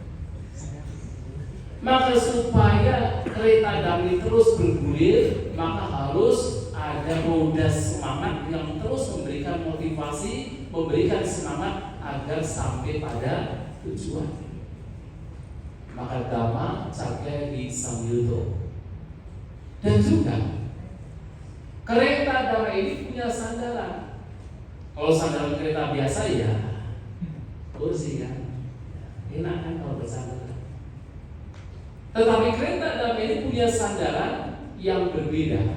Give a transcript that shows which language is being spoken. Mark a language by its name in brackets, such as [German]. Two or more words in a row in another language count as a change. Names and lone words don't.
[Indonesian] Maka supaya kereta dhamma terus bergulir, maka harus ada roda semangat yang terus memberikan motivasi, memberikan semangat agar sampai pada tujuan. [Pali] Maka dhamma cakyadi samyuto. [Indonesian] Dan juga kereta dhamma ini punya sandaran. Kalau sandaran kereta biasa ya kursi kan, enak kan kalau bersandar. Tetapi kereta dhamma ini punya sandaran yang berbeda.